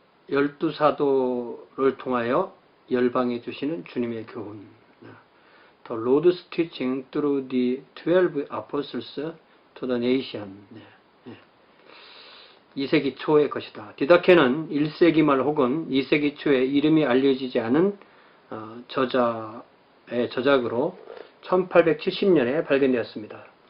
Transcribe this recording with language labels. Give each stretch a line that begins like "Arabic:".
Korean: 12사도를 통하여 열방에 주시는 주님의 교훈.
English: The Lord's teaching through the 12 apostles to the nation.
Korean: 2세기 초의 것이다. 디다케는 1세기 말 혹은 2세기 초에 이름이 알려지지 않은 저자의 저작으로 1870년에 발견되었습니다.